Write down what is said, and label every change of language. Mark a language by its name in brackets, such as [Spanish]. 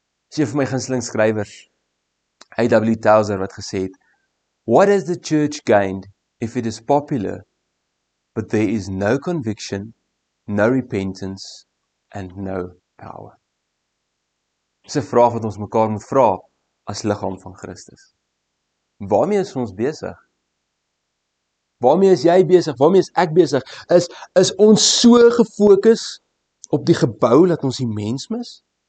[Afrikaans] Is een van my gunsteling skrywers, A.W. [English] Tozer, [Afrikaans] wat gesê het, [English] "What has the church gained if it is popular, but there is no conviction, no repentance, and no power?" [Afrikaans] Dis 'n vraag wat ons mekaar moet vra as liggaam van Christus. Waarmee is ons besig? Waarmee is jy besig? Waarmee is ek besig? Is ons so gefokus op die gebou dat ons die mens mis?